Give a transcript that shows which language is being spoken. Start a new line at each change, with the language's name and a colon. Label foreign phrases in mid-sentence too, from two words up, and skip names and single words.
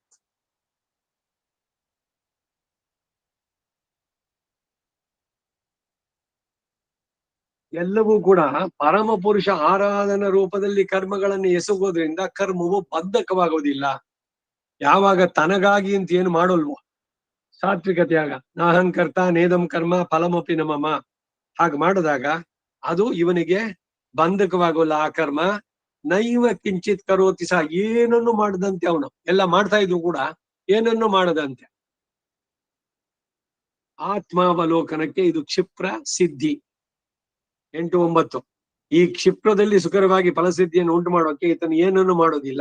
Kannada: ಎಲ್ಲವೂ ಕೂಡ ಪರಮ ಪುರುಷ ಆರಾಧನಾ ರೂಪದಲ್ಲಿ ಕರ್ಮಗಳನ್ನು ಎಸಗೋದ್ರಿಂದ ಕರ್ಮವು ಬದ್ಧಕವಾಗೋದಿಲ್ಲ. ಯಾವಾಗ ತನಗಾಗಿ ಅಂತ ಏನು ಮಾಡೋಲ್ವೋ, ಸಾತ್ವಿಕತೆಯಾಗ
Sanskrit: ನಾಹಂಕರ್ತ ನೇದಂ ಕರ್ಮ ಫಲಮಪಿ ನಮಮ
Kannada: ಹಾಗೆ ಮಾಡಿದಾಗ ಅದು ಇವನಿಗೆ ಬಂಧಕವಾಗೋಲ್ಲ. ಆ ಕರ್ಮ
Sanskrit: ನೈವ ಕಿಂಚಿತ್ ಕರೋತಿ ಸಹ,
Kannada: ಏನನ್ನು ಮಾಡದಂತೆ ಅವನು ಎಲ್ಲ ಮಾಡ್ತಾ ಇದ್ರು ಕೂಡ ಏನನ್ನು ಮಾಡದಂತೆ. ಆತ್ಮಾವಲೋಕನಕ್ಕೆ ಇದು ಕ್ಷಿಪ್ರ ಸಿದ್ಧಿ 8, 9. ಈ ಕ್ಷಿಪ್ರದಲ್ಲಿ ಸುಖರವಾಗಿ ಫಲಸಿದ್ಧಿಯನ್ನು ಉಂಟು ಮಾಡೋಕೆ ಈತನು ಏನನ್ನು ಮಾಡೋದಿಲ್ಲ.